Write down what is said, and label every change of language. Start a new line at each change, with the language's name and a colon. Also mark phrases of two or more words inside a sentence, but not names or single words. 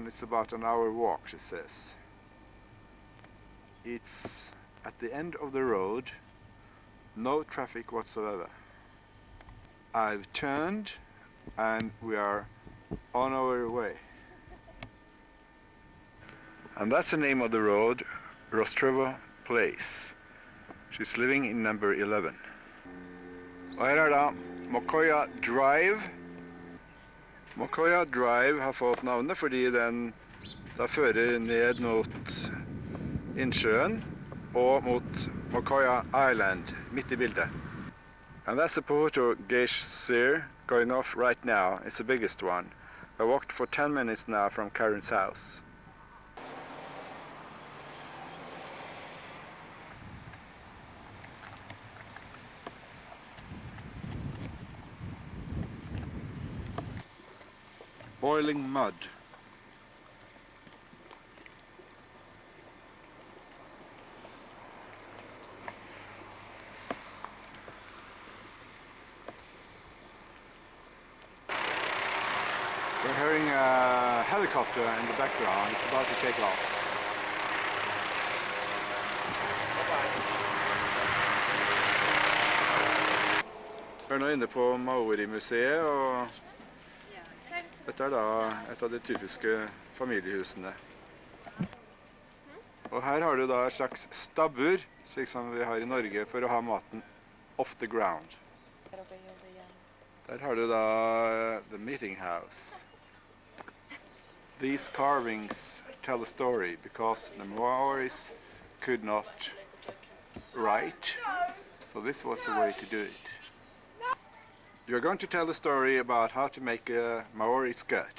English: It's about an hour walk, she says. It's at the end of the road, no traffic whatsoever. I've turned and we are on our way. And that's the name of the road, Rostrova Place. She's living in number 11.
Norwegian: Og her er da Mokoya Drive. Mokoya Drive har fått navnet fordi den da fører ned mot innsjøen og mot Mokoya Island, midt i bildet.
English: And that's the Pohoto Geyser going off right now. It's the biggest one. I walked for 10 minutes now from Karen's house. Boiling mud. We're hearing a helicopter in the background. It's about to take off.
Norwegian: Vi er nå inne på Maori-museet, og dette er da et av de typiske familiehusene. Og her har du da et slags stabbur, slik som vi har i Norge, for å ha maten
English: off the ground.
Norwegian: Der har du da
English: the meeting house. These carvings tell a story because the Maoris could not write, so this was the way to do it. You're going to tell the story about how to make a Maori skirt.